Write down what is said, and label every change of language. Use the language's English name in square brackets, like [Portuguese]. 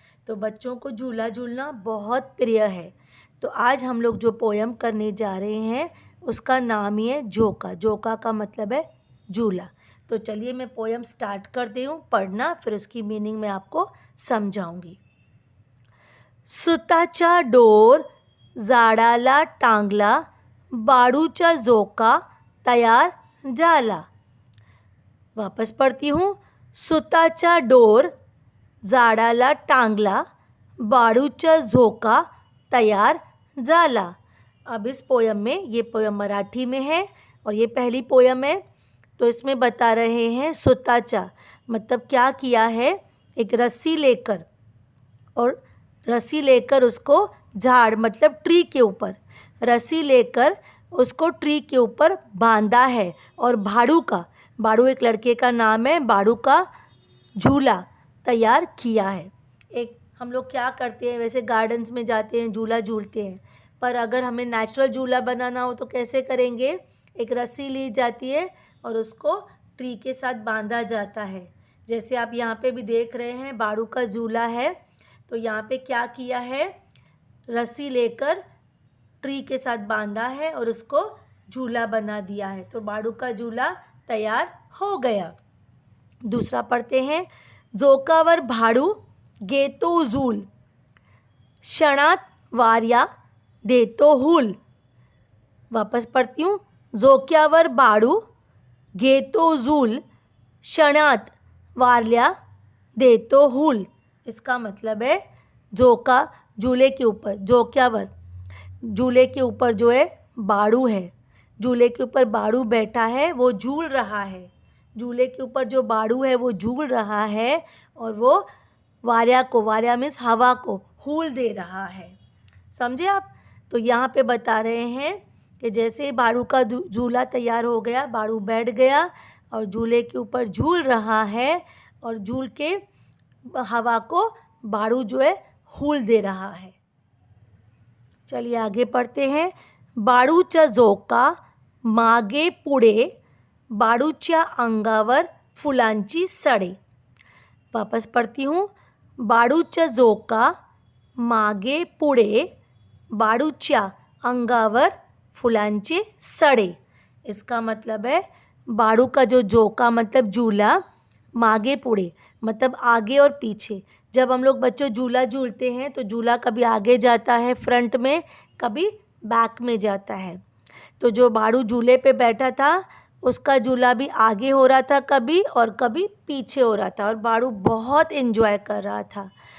[Hindi] तो बच्चों को झूला झूलना बहुत प्रिय है। तो आज हम लोग जो पोयम करने जा रहे हैं उसका नाम ही है झोका। झोका का मतलब है झूला। तो चलिए मैं पोयम स्टार्ट करती हूँ पढ़ना, फिर उसकी मीनिंग मैं आपको समझाऊंगी। [Marathi] सुताचा डोर झाडाला टांगला, बाळूचा झोका तयार झाला। [Hindi] वापस पढ़ती हूँ। [Marathi] सुताचा डोर झाडाला टांगला, बाळूचा झोका तैयार झाला। [Hindi] अब इस पोयम में, ये पोयम मराठी में है और ये पहली पोयम है। तो इसमें बता रहे हैं सुताचा मतलब क्या किया है। एक रस्सी लेकर, और रस्सी लेकर उसको झाड़ मतलब ट्री के ऊपर, रस्सी लेकर उसको ट्री के ऊपर बांधा है। और बाड़ू एक लड़के का नाम है, बाड़ू का झूला तैयार किया है। एक हम लोग क्या करते हैं, वैसे गार्डन्स में जाते हैं, झूला झूलते हैं, पर अगर हमें नेचुरल झूला बनाना हो तो कैसे करेंगे। एक रस्सी ली जाती है और उसको ट्री के साथ बांधा जाता है। जैसे आप यहाँ पे भी देख रहे हैं बाड़ू का झूला है। तो यहाँ पे क्या किया है, रस्सी लेकर ट्री के साथ बांधा है और उसको झूला बना दिया है। तो बाड़ू का झूला तैयार हो गया। दूसरा पढ़ते हैं। [Marathi] झोकावर भाडू घेतो झूल, क्षणात वाऱ्या देतो हूल। [Hindi] वापस पढ़ती हूँ। [Marathi] झोक्यावर भाडू घेतो झूल, क्षणात वाऱ्या देतो हूल। [Hindi] इसका मतलब है झोका झूले के ऊपर, झोक्यावर झूले के ऊपर जो है बाड़ू है, झूले के ऊपर बाड़ू बैठा है, वो झूल रहा है। झूले के ऊपर जो बाड़ू है वो झूल रहा है और वो वार्या मीन्स हवा को हूल दे रहा है। समझे आप। तो यहाँ पे बता रहे हैं कि जैसे ही बाड़ू का झूला तैयार हो गया, बाड़ू बैठ गया और झूले के ऊपर झूल रहा है और झूल के हवा को बाड़ू जो है हूल दे रहा है। चलिए आगे पढ़ते हैं। [Marathi] बाळूचा झोका मागे पुढे, बाळूच्या अंगावर फुलांची सडे। [Hindi] वापस पढ़ती हूँ। [Marathi] बाळूचा झोका मागे पुढे, बाळूच्या अंगावर फुलांचे सडे। [Hindi] इसका मतलब है बाड़ू का जो झोका मतलब झूला, [Marathi] मागे पुढे [Hindi] मतलब आगे और पीछे। जब हम लोग बच्चों झूला झूलते हैं तो झूला कभी आगे जाता है फ्रंट में, कभी बैक में जाता है। तो जो बाड़ू झूले पे बैठा था उसका झूला भी आगे हो रहा था कभी और कभी पीछे हो रहा था, और बाड़ू बहुत एंजॉय कर रहा था।